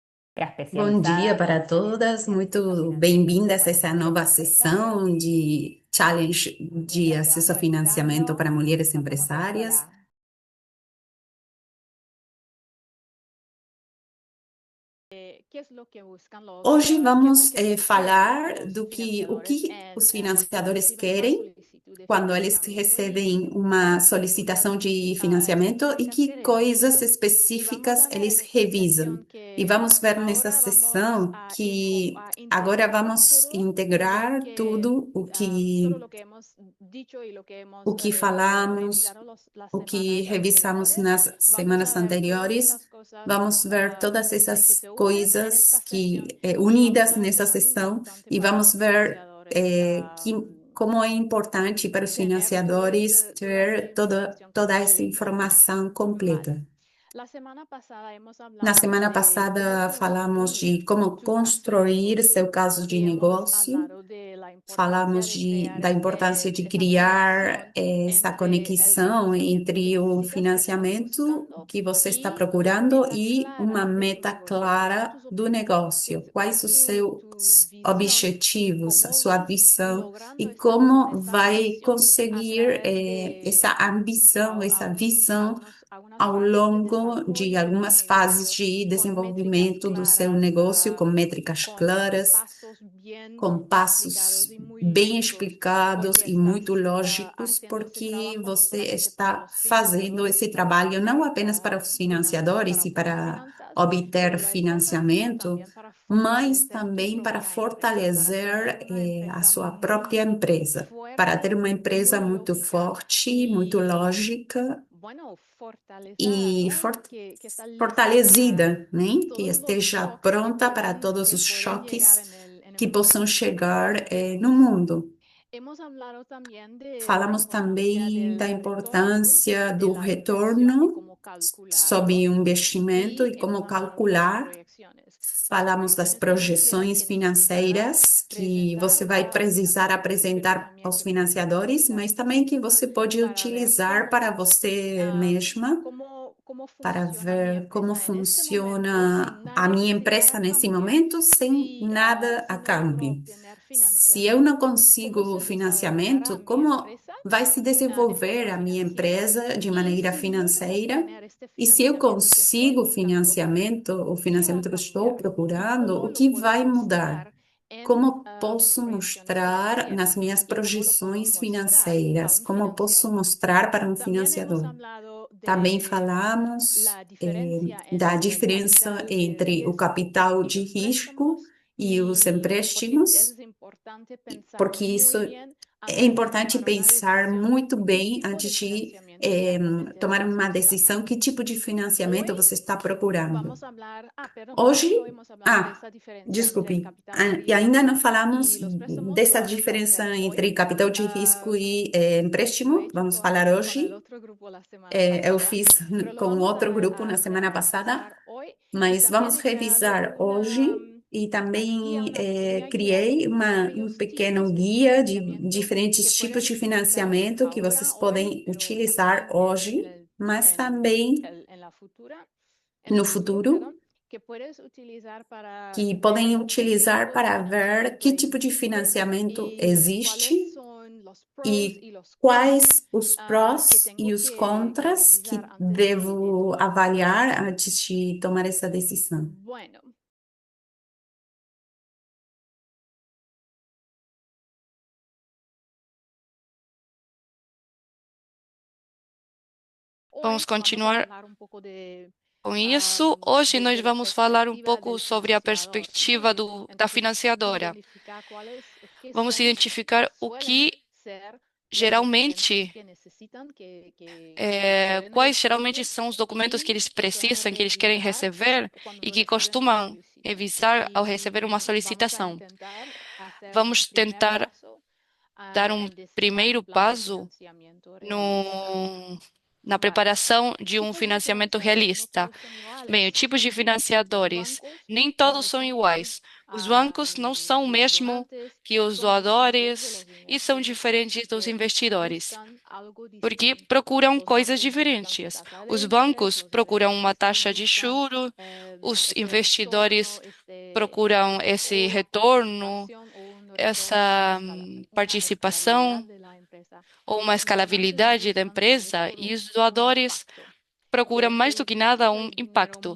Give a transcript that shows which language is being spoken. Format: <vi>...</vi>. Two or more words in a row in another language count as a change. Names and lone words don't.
<pt>Bom dia</pt> <es>especializadas</es> <pt>para todas,</pt> <es>en temas</es> <pt>muito</pt> <es>financieros</es> <pt>bem-vindas a</pt> <es>para</es> <pt>essa</pt> <es>mujeres</es> <pt>nova</pt> <es>empresarias.</es> <pt>sessão de Challenge de</pt> <es>Mientras te</es> <pt>acesso</pt> <es>van</es> <pt>a financiamento</pt> <es>conectando,</es> <pt>para mulheres</pt> <es>pasamos directo a</es> <pt>empresárias.</pt> <es>la... ¿Qué es lo que buscan</es> <pt>Hoje</pt> <es>qué es lo</es> <pt>vamos</pt> <es>que persiguen</es> <pt>falar</pt> <es>los</es> <pt>o</pt> <es>financiadores</es> <pt>que os</pt> <es>cuando</es> <pt>financiadores</pt> <es>reciben una</es> <pt>querem</pt> <es>solicitud de</es> <pt>quando eles</pt> <es>financiamiento</es> <pt>recebem</pt> <es>y</es> <pt>uma</pt> <es>cuáles son</es> <pt>solicitação de</pt> <es>las</es> <pt>financiamento e que coisas</pt> <es>características. Y vamos</es> <pt>específicas</pt> <es>a ver</es> <pt>eles</pt> <es>en esta</es> <pt>revisam.</pt> <es>sesión</es> <pt>E</pt> <es>que</es> <pt>vamos ver nessa</pt> <es>ahora vamos</es> <pt>sessão</pt> <es>a,</es> <pt>que</pt> <es>a</es> <pt>agora</pt> <es>integrar</es> <pt>vamos</pt> <es>todo lo</es> <pt>integrar</pt> <es>que todo</es> <pt>que</pt> <es>lo que hemos dicho y lo que</es> <pt>o</pt> <es>hemos</es> <pt>que falamos,</pt> <es>revisado las</es> <pt>o que</pt> <es>semanas</es> <pt>revisamos</pt> <es>anteriores.</es> <pt>nas</pt> <es>Vamos a</es> <pt>semanas</pt> <es>ver todas</es> <pt>anteriores.</pt> <es>estas cosas</es> <pt>Vamos ver todas</pt> <es>que</es> <pt>essas</pt> <es>se unen en</es> <pt>coisas</pt> <es>esta sesión</es> <pt>que</pt> <es>y vamos</es> <pt>unidas</pt> <es>a ver</es> <pt>nessa</pt> <es>cómo es</es> <pt>sessão</pt> <es>importante</es> <pt>e</pt> <es>para</es> <pt>vamos</pt> <es>los</es> <pt>ver</pt> <es>financiadores</es> <pt>como é importante para os financiadores</pt> <es>toda esta</es> <pt>ter</pt> <es>información</es> <pt>toda essa</pt> <es>completa.</es> <pt>informação</pt> <es>Vale.</es> <pt>completa.</pt> <es>La semana pasada hemos</es> <pt>Na</pt> <es>hablado</es> <pt>semana</pt> <es>de cómo</es> <pt>passada falamos</pt> <es>construir</es> <pt>de como</pt> <es>tu caso de</es> <pt>construir</pt> <es>negocio</es> <pt>seu caso de</pt> <es>y hemos</es> <pt>negócio.</pt> <es>hablado de la importancia</es> <pt>Falamos</pt> <es>de crear</es> <pt>da importância de</pt> <es>esa</es> <pt>criar</pt> <es>conexión</es> <pt>essa</pt> <es>entre el</es> <pt>conexão</pt> <es>financiamiento que</es> <pt>entre o</pt> <es>necesitas, que estás</es> <pt>financiamento</pt> <es>buscando,</es> <pt>que você está</pt> <es>y una</es> <pt>procurando</pt> <es>meta</es> <pt>e uma</pt> <es>clara de tu</es> <pt>meta</pt> <es>negocio. ¿Cuáles son</es> <pt>clara</pt> <es>tus</es> <pt>do</pt> <es>objetivos?</es> <pt>negócio,</pt> <es>¿Cuál</es> <pt>quais</pt> <es>es</es> <pt>os seus</pt> <es>tu visión y</es> <pt>objetivos, a</pt> <es>cómo</es> <pt>sua</pt> <es>vas</es> <pt>visão</pt> <es>logrando</es> <pt>e como</pt> <es>esta</es> <pt>vai</pt> <es>visión a</es> <pt>conseguir</pt> <es>través</es> <pt>essa ambição, essa visão</pt> <es>algunas</es> <pt>ao</pt> <es>fases de</es> <pt>longo de</pt> <es>desarrollo de tu</es> <pt>algumas fases</pt> <es>negocio</es> <pt>de</pt> <es>con métricas</es> <pt>desenvolvimento do seu</pt> <es>claras,</es> <pt>negócio, com métricas</pt> <es>con</es> <pt>claras,</pt> <es>pasos bien</es> <pt>com</pt> <es>explicados</es> <pt>passos</pt> <es>y muy</es> <pt>bem</pt> <es>lógicos,</es> <pt>explicados</pt> <es>porque</es> <pt>e muito</pt> <es>estás</es> <pt>lógicos,</pt> <es>haciendo este</es> <pt>porque</pt> <es>trabajo no</es> <pt>você</pt> <es>solamente para</es> <pt>está</pt> <es>los</es> <pt>fazendo</pt> <es>financiadores</es> <pt>esse</pt> <es>y para</es> <pt>trabalho não</pt> <es>obtener</es> <pt>apenas para os</pt> <es>para</es> <pt>financiadores e</pt> <es>obtener</es> <pt>para</pt> <es>finanzas,</es> <pt>obter</pt> <es>pero es importante</es> <pt>financiamento,</pt> <es>también para</es> <pt>mas</pt> <es>fortalecer tu</es> <pt>também para</pt> <es>propia empresa, para tener</es> <pt>fortalecer</pt> <es>una</es> <pt>a</pt> <es>empresa</es> <pt>sua própria</pt> <es>muy</es> <pt>empresa, para ter</pt> <es>fuerte,</es> <pt>uma</pt> <es>muy</es> <pt>empresa muito</pt> <es>lógica</es> <pt>forte, muito</pt> <es>y,</es> <pt>lógica</pt> <es>bueno,</es> <pt>fortalecida, e</pt> <es>¿no? Que está lista para</es> <pt>fortalecida, né? Que</pt> <es>todos los</es> <pt>esteja</pt> <es>shocks</es> <pt>pronta para todos</pt> <es>que</es> <pt>os</pt> <es>pueden llegar</es> <pt>choques</pt> <es>en el</es> <pt>que</pt> <es>mundo</es> <pt>possam</pt> <es>financiero.</es> <pt>chegar, no mundo.</pt> <es>Hemos hablado también de la</es> <pt>Falamos</pt> <es>importancia</es> <pt>também da</pt> <es>del retorno</es> <pt>importância</pt> <es>de</es> <pt>do</pt> <es>la inversión y</es> <pt>retorno</pt> <es>cómo</es> <pt>sobre</pt> <es>calcularlo.</es> <pt>o investimento</pt> <es>Y</es> <pt>e</pt> <es>hemos</es> <pt>como</pt> <es>hablado de las</es> <pt>calcular.</pt> <es>proyecciones. Las</es> <pt>Falamos das</pt> <es>proyecciones financieras</es> <pt>projeções</pt> <es>que necesitarás</es> <pt>financeiras que você</pt> <es>presentar</es> <pt>vai</pt> <es>a los</es> <pt>precisar</pt> <es>financiadores de</es> <pt>apresentar aos</pt> <es>financiamiento que</es> <pt>financiadores, mas</pt> <es>necesitas</es> <pt>também que</pt> <es>encima</es> <pt>você pode</pt> <es>para ver</es> <pt>utilizar para</pt> <es>cómo,</es> <pt>você mesma,</pt> <es>cómo</es> <pt>para</pt> <es>funciona mi</es> <pt>ver como</pt> <es>empresa en este momento</es> <pt>funciona</pt> <es>sin</es> <pt>a</pt> <es>nada</es> <pt>minha</pt> <es>recibir</es> <pt>empresa</pt> <es>a</es> <pt>nesse</pt> <es>cambio,</es> <pt>momento, sem nada</pt> <es>si</es> <pt>a</pt> <es>no logro</es> <pt>câmbio.</pt> <es>obtener</es> <pt>Se eu não</pt> <es>financiamiento, cómo</es> <pt>consigo</pt> <es>se desarrollará</es> <pt>financiamento,</pt> <es>mi</es> <pt>como</pt> <es>empresa</es> <pt>vai se</pt> <es>de</es> <pt>desenvolver</pt> <es>forma</es> <pt>a minha</pt> <es>financiera</es> <pt>empresa de</pt> <es>y</es> <pt>maneira</pt> <es>si logro</es> <pt>financeira?</pt> <es>obtener este</es> <pt>E se eu</pt> <es>financiamiento que estoy</es> <pt>consigo</pt> <es>buscando,</es> <pt>o</pt> <es>¿qué va a</es> <pt>financiamento que eu estou</pt> <es>cambiar y</es> <pt>procurando,</pt> <es>cómo</es> <pt>o</pt> <es>lo</es> <pt>que</pt> <es>puedo</es> <pt>vai mudar?</pt> <es>mostrar en</es> <pt>Como</pt> <es>mis</es> <pt>posso</pt> <es>proyecciones</es> <pt>mostrar nas</pt> <es>financieras</es> <pt>minhas</pt> <es>y cómo lo puedo</es> <pt>projeções</pt> <es>mostrar a</es> <pt>financeiras?</pt> <es>un</es> <pt>Como posso</pt> <es>financiador?</es> <pt>mostrar para um</pt> <es>También hemos</es> <pt>financiador?</pt> <es>hablado</es> <pt>Também</pt> <es>de</es> <pt>falamos</pt> <es>la diferencia</es> <pt>da</pt> <es>entre el</es> <pt>diferença</pt> <es>capital de</es> <pt>entre o</pt> <es>riesgo</es> <pt>capital</pt> <es>y</es> <pt>de</pt> <es>los</es> <pt>risco</pt> <es>préstamos</es> <pt>e os</pt> <es>y porque</es> <pt>empréstimos,</pt> <es>es importante pensar</es> <pt>porque isso</pt> <es>muy bien</es> <pt>é</pt> <es>antes de</es> <pt>importante</pt> <es>tomar una</es> <pt>pensar</pt> <es>decisión</es> <pt>muito</pt> <es>qué</es> <pt>bem</pt> <es>tipo</es> <pt>antes</pt> <es>de</es> <pt>de</pt> <es>financiamiento realmente</es> <pt>tomar</pt> <es>estás</es> <pt>uma</pt> <es>buscando.</es> <pt>decisão, que tipo de</pt> <es>Hoy</es> <pt>financiamento você está procurando.</pt> <es>vamos a hablar, perdón, no</es> <pt>Hoje,</pt> <es>solo hemos hablado de esa diferencia entre el</es> <pt>desculpe,</pt> <es>capital de</es> <pt>e ainda</pt> <es>riesgo</es> <pt>não falamos</pt> <es>y los préstamos, lo</es> <pt>dessa</pt> <es>vamos a</es> <pt>diferença</pt> <es>hacer hoy.</es> <pt>entre capital de risco</pt> <es>Ah,</es> <pt>e</pt> <es>lo he</es> <pt>empréstimo.</pt> <es>hecho</es> <pt>Vamos falar</pt> <es>con el</es> <pt>hoje.</pt> <es>otro grupo la semana</es> <pt>Eu</pt> <es>pasada,</es> <pt>fiz</pt> <es>pero lo</es> <pt>com</pt> <es>vamos</es> <pt>outro grupo na</pt> <es>a</es> <pt>semana passada,</pt> <es>repasar hoy y</es> <pt>mas</pt> <es>también</es> <pt>vamos</pt> <es>he creado</es> <pt>revisar hoje e</pt> <es>una guía,</es> <pt>também</pt> <es>una pequeña guía</es> <pt>criei</pt> <es>de</es> <pt>um</pt> <es>varios</es> <pt>pequeno</pt> <es>tipos de</es> <pt>guia de</pt> <es>financiamiento que</es> <pt>diferentes tipos</pt> <es>pueden</es> <pt>de</pt> <es>utilizar</es> <pt>financiamento que vocês</pt> <es>ahora, hoy,</es> <pt>podem</pt> <es>pero</es> <pt>utilizar</pt> <es>también</es> <pt>hoje, mas também</pt> <es>en</es> <pt>no</pt> <es>el futuro,</es> <pt>futuro,</pt> <es>perdón, que puedes utilizar para</es> <pt>que</pt> <es>ver</es> <pt>podem</pt> <es>qué</es> <pt>utilizar</pt> <es>tipo de</es> <pt>para ver</pt> <es>financiamiento</es> <pt>que tipo de</pt> <es>existe</es> <pt>financiamento</pt> <es>y cuáles</es> <pt>existe</pt> <es>son los pros</es> <pt>e</pt> <es>y los cons</es> <pt>quais os</pt> <es>que</es> <pt>prós e</pt> <es>tengo</es> <pt>os</pt> <es>que</es> <pt>contras</pt> <es>revisar</es> <pt>que</pt> <es>antes de</es> <pt>devo</pt> <es>tomar una</es> <pt>avaliar</pt> <es>decisión.</es> <pt>antes de tomar essa decisão.</pt> <es>Bueno,</es> <pt>Vamos</pt> <es>hoy vamos a</es> <pt>continuar</pt> <es>hablar un poco de</es> <pt>com isso. Hoje nós</pt> <es>desde la</es> <pt>vamos falar um</pt> <es>perspectiva</es> <pt>pouco</pt> <es>del</es> <pt>sobre a</pt> <es>financiador, ¿no?</es> <pt>perspectiva da</pt> <es>Entonces,</es> <pt>financiadora.</pt> <es>identificar qué</es> <pt>Vamos</pt> <es>son</es> <pt>identificar</pt> <es>o</es> <pt>o</pt> <es>suelen</es> <pt>que</pt> <es>ser los documentos</es> <pt>geralmente,</pt> <es>que necesitan, que pueden</es> <pt>quais geralmente</pt> <es>recibir</es> <pt>são os documentos que</pt> <es>y</es> <pt>eles</pt> <es>que suelen</es> <pt>precisam, que eles querem</pt> <es>revisar</es> <pt>receber</pt> <es>cuando</es> <pt>e que</pt> <es>reciben una</es> <pt>costumam</pt> <es>solicitud.</es> <pt>revisar ao receber uma</pt> <es>Y vamos a</es> <pt>solicitação.</pt> <es>intentar hacer un</es> <pt>Vamos</pt> <es>primer</es> <pt>tentar</pt> <es>paso</es> <pt>dar um</pt> <es>en diseñar un</es> <pt>primeiro</pt> <es>plan de</es> <pt>paso</pt> <es>financiamiento realista.</es> <pt>no, na</pt> <es>Vale.</es> <pt>preparação de um</pt> <es>Tipos de</es> <pt>financiamento</pt> <es>financiadores, no</es> <pt>realista.</pt> <es>todos son</es> <pt>Bem, o</pt> <es>iguales.</es> <pt>tipo de</pt> <es>Los</es> <pt>financiadores,</pt> <es>bancos</es> <pt>nem</pt> <es>no</es> <pt>todos são</pt> <es>son igual</es> <pt>iguais. Os bancos não são o mesmo que os doadores e são diferentes dos investidores, porque procuram coisas diferentes. Os bancos procuram uma taxa de juro, os investidores procuram esse retorno, essa participação ou uma escalabilidade da empresa, e os doadores procuram mais do que nada um impacto.</pt>